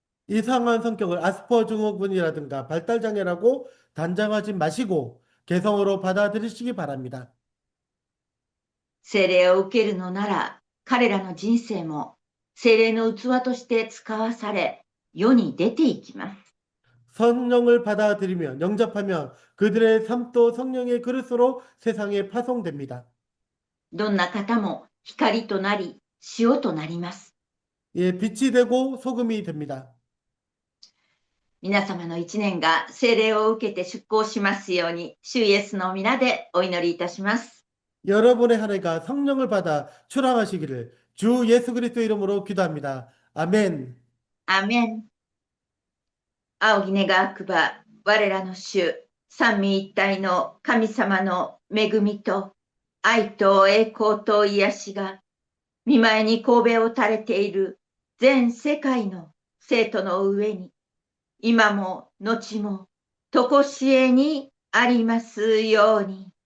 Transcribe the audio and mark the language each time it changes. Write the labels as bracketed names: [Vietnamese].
[Korean] 이상한 성격을 아스퍼 증후군이라든가 발달장애라고 단정하지 마시고 개성으로 받아들이시기 바랍니다. [Japanese] 聖霊を受けるのなら、彼らの人生も聖霊の器として使わされ、世に出ていきます。 [Korean] 성령을 받아들이며 영접하면 그들의 삶도 성령의 그릇으로 세상에 파송됩니다. [Japanese] どんな方も光となり、塩となります。 [Korean] 예, 빛이 되고 소금이 됩니다. [Japanese] 皆様の一年が聖霊を受けて出航しますように、主イエスの皆でお祈りいたします。 [Korean] 여러분의 한 해가 성령을 받아 출항하시기를 주 예수 그리스도 이름으로 기도합니다. 아멘. [Japanese] アーメン。仰ぎ願くば、我らの主、三位一体の神様の恵みと、愛と栄光と癒しが、見舞いに神戸を垂れている全世界の生徒の上に、今も後も、とこしえにありますように。